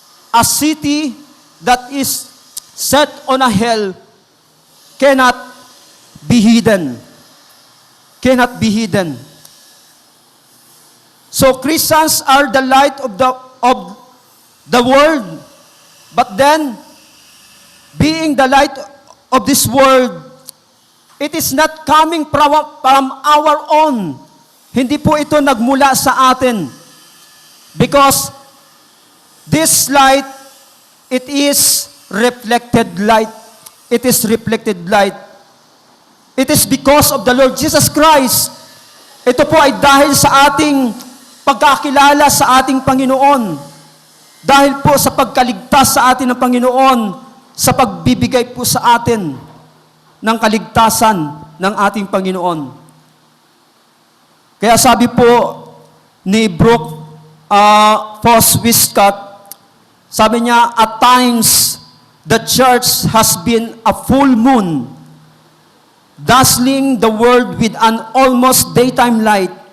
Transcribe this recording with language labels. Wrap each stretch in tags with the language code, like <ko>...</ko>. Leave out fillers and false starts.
<en>A city that is set on a hill cannot be hidden." Cannot be hidden. So Christians are the light of the world. But then, being the light of this world, it is not coming from our own.</en> <tl>Hindi po ito nagmula sa atin.</tl> <en>Because this light, it is reflected light. It is reflected light. It is because of the Lord Jesus Christ.</en> <tl>Ito po ay dahil sa ating pagkakilala sa ating Panginoon. Dahil po sa pagkaligtas sa atin ng Panginoon, sa pagbibigay po sa atin ng kaligtasan ng ating Panginoon. Kaya sabi po ni Brooke Foss-Wiscott, sabi niya,</tl> <en>"At times, the church has been a full moon, dazzling the world with an almost daytime light.</en>